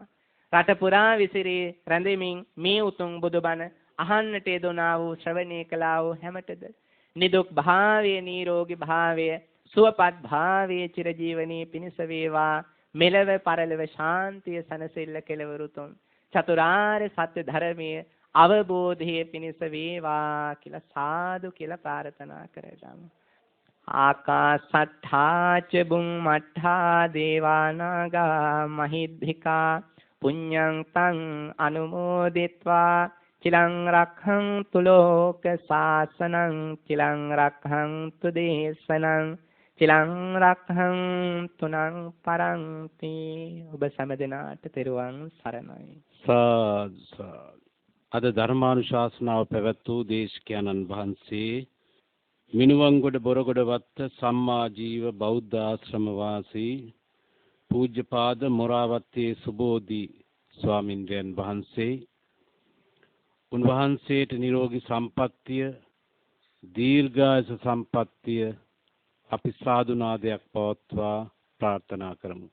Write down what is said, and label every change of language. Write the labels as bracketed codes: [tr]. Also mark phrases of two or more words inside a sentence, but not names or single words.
[si] රට පුරා විසිරී රැඳෙමින් මේ උතුම් බුදුබණ අහන්නට යෙදුනා වූ ශ්‍රවණය කළා වූ හැමතෙද නිදුක් භාවයේ නිරෝගී භාවය සුවපත් භාවයේ චිරජීවනයේ පිණිස වේවා. මෙලව පරලව ශාන්තිය සනසෙල්ල කෙලවරුතුන් චතුරාර්ය සත්‍ය ධර්මයේ අවබෝධයේ පිණිස වේවා කියලා සාදු කියලා ප්‍රාර්ථනා කරගමු. [pi] ආකාසට්ඨා ච බුම්මට්ඨා දේවානාගා මහිද්దికා පුඤ්ඤං තං අනුමෝදිත්වා චිලං රක්ඛන්තු ලෝක සාසනං චිලං රක්ඛන්තු දේශනං චිලං රක්ඛන්තු නං පරන්ති. [si] ඔබ සෑම දිනාට තෙරුවන් සරණයි. සාදු. අද ධර්මානුශාසනාව පැවැත් වූ දේශකයන්න් වහන්සේ මිනුවන්ගොඩ බොරගොඩ වත්ත සම්මා ජීව බෞද්ධ ආශ්‍රම වාසී පූජ්‍යපාද මොරාවත්තේ සුබෝධි ස්වාමින්වයන් වහන්සේ, උන්වහන්සේට නිරෝගී සම්පන්නිය දීර්ඝායස සම්පන්නිය අපි සාදුනාදයක් පවත්වා ප්‍රාර්ථනා කරමු.